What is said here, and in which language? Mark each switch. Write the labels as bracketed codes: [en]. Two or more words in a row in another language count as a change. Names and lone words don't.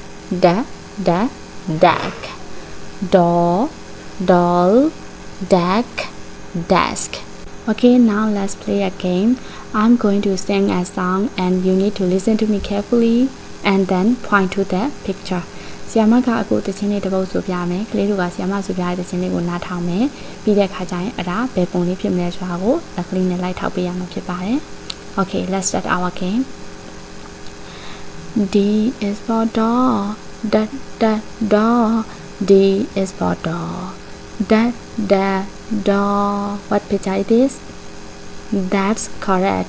[en] Deck. Door, doll, deck, desk. Okay, now let's play a game. I'm going to sing a song and you need to listen to me carefully and then point to the picture. [my] ဆီယမကအခုတချင်းလေးတစ်ပုဒ်ဆိုပြမယ်ကလေးတို့ကဆီယမဆိုပြတဲ့တချင်းလေးကိုနားထောင်မယ်ပြီးတဲ့အခါကျရင်အဲ့ဒါဘယ်ပုံလေးဖြစ်မလဲဆိုတာကိုလက်ကလေးနဲ့လိုက်ထောက်ပေးရမှာဖြစ်ပါတယ် [en] Okay, let's start our game. D is for door. Door. D is for door. Door. What picture it is? That's correct.